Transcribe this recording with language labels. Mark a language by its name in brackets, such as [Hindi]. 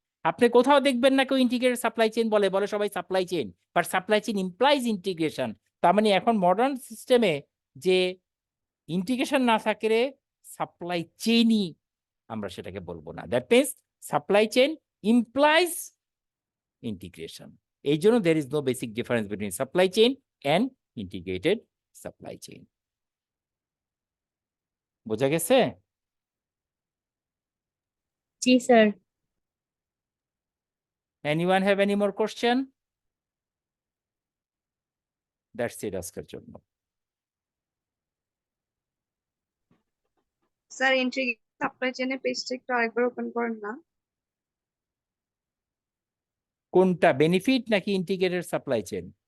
[Bangla] আপনি কোথাও দেখবেন না কেউ ইন্টিগ্রেটেড সাপ্লাই চেইন বলে, বলে সবাই supply chain, [English] But supply chain implies integration. [Bangla] তার মানে এখন মডার্ন সিস্টেমে যে ইন্টিগ্রেশন না থাকলে সাপ্লাই চেইনই আমরা সেটাকে বলবো না। [English] That means supply chain implies integration. [Bangla] এই জন্য [English] there is no basic difference between supply chain and integrated supply chain. [Bangla] বোঝা গেছে? জি sir. [English] Anyone have any more question? That's it [Bangla] আজকের জন্য। স্যার ইন্টিগ্রেটেড সাপ্লাই চেনের পেজটা একটু আরেকবার ওপেন করেন না? কোনটা, বেনিফিট নাকি ইন্টিগ্রেটেড সাপ্লাই চেইন?